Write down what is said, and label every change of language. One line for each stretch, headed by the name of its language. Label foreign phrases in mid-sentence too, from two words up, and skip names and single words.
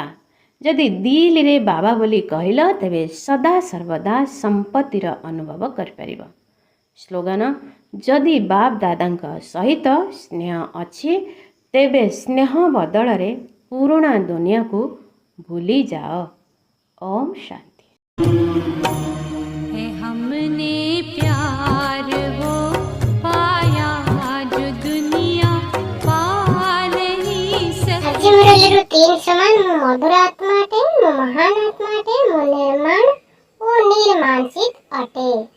Odia: ଯଦି ଦିଲରେ ବାବା ବୋଲି କହିଲ, ତେବେ ସଦା ସର୍ବଦା ସମ୍ପତ୍ତିର ଅନୁଭବ କରିପାରିବ। ସ୍ଲୋଗାନ: ଯଦି ବାପ ଦାଦାଙ୍କ ସହିତ ସ୍ନେହ ଅଛି, ତେବେ ସ୍ନେହ ବଦଳରେ ପୁରୁଣା ଦୁନିଆକୁ ଭୁଲିଯାଅ। ଓମ୍ ଶାନ୍ତି।
Hindi: हमने प्यार वो पाया जो दुनिया पा नहीं सकती।
Odia: ଆଜି ମୁରଲୀରୁ 3 ସମାନ। ମୁଁ ମଧୁର ଆତ୍ମା ଅଟେ, ମୁଁ ମହାନ ଆତ୍ମା ଅଟେ, ମୁଁ ନିର୍ମାଣ ଓ ନିର୍ମାଂସିତ ଅଟେ।